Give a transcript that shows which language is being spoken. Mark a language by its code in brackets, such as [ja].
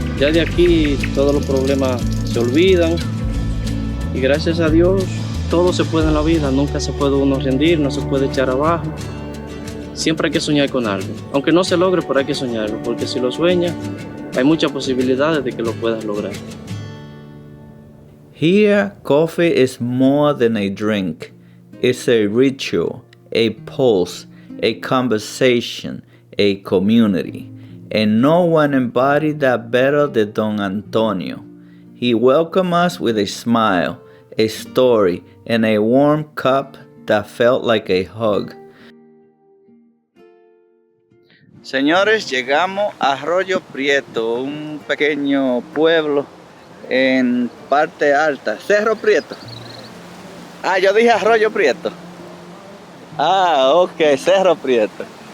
[es] Ya de aquí todos los problemas se olvidan. Y gracias a Dios todo se puede en la vida. Nunca se puede uno rendir, no se puede echar abajo. Siempre hay que soñar con algo. Aunque no se logre, pero hay que soñarlo. Porque si lo sueñas, hay muchas posibilidades de que lo puedas lograr. [en] Here, coffee is more than a drink. It's a ritual, a pulse, a conversation, a community. And no one embodied that better than Don Antonio. He welcomed us with a smile, a story, and a warm cup that felt like a hug. [es] Señores, llegamos a Arroyo Prieto, un pequeño pueblo en parte alta. Cerro Prieto. Ah, yo dije Arroyo Prieto. Ah, ok, Cerro Prieto.